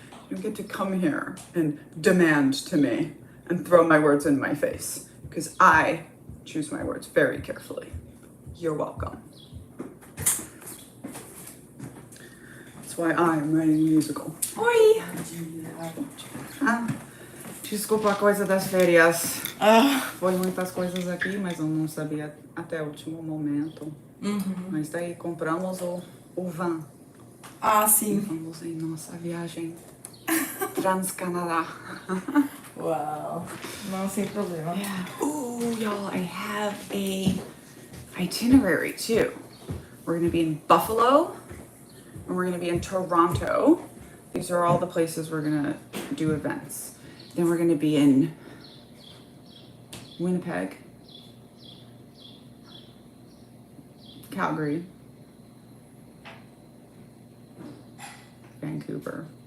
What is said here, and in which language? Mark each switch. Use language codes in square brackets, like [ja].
[en] You get to come here and demand to me and throw my words in my face, because I choose my words very carefully. You're welcome. That's why I'm writing a musical. [pt] Oi! Desculpa a coisa das férias. Foi muitas coisas aqui, mas eu não sabia até o último momento. Mas daí compramos o van. Ah, sim. Vamos em nossa viagem Trans-Canadá. Wow. Não, sem problema. [en] Yeah. Oh, y'all, I have a itinerary too. We're gonna be in Buffalo and we're gonna be in Toronto. These are all the places we're gonna do events. Then we're gonna be in Winnipeg, Calgary, Vancouver.